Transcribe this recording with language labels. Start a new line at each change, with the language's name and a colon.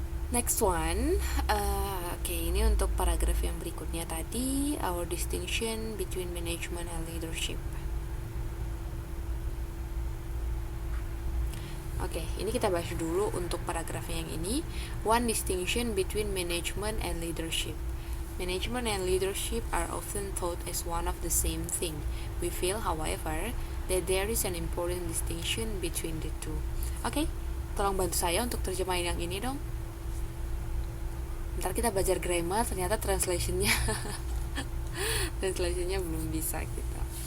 English: Next one,
Indonesian: oke, ini untuk paragraf yang berikutnya tadi,
English: our distinction between management and leadership.
Indonesian: Oke, ini kita bahas dulu untuk paragrafnya yang ini.
English: One distinction between management and leadership. Management and leadership are often thought as one of the same thing. We feel, however, that there is an important distinction between the two.
Indonesian: Oke, tolong bantu saya untuk terjemahin yang ini dong. Ntar kita belajar grammar, ternyata translationnya belum bisa gitu.